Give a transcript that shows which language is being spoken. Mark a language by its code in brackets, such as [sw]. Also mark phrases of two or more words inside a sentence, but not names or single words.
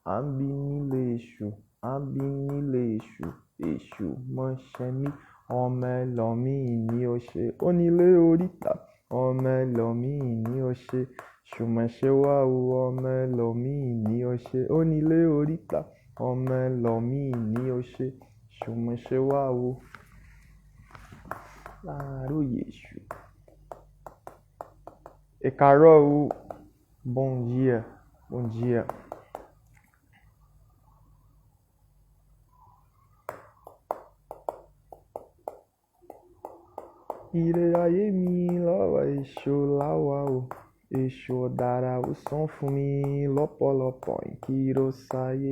[yo] èṣù mọ̀ṣẹ́ mi ọmọ ẹlọ́mí ni ó ṣe onílé oríta ọmọ ẹlọ́mí ni ó ṣe ṣùmọ̀ṣẹ́ wá o ọmọ ẹlọ́mí ni ó ṣe onílé oríta ọmọ ẹlọ́mí ni ó ṣe ṣùmọ̀ṣẹ́ wá o láàárọ̀yè èṣù. [pt] E Carol, bom dia. [yo] Ire ayé mi lọ́wọ́ èṣù láwa o èṣù ọ̀dàrà ó sàn fún mi lọ́pọ̀lọpọ̀ ìkíró sáyé.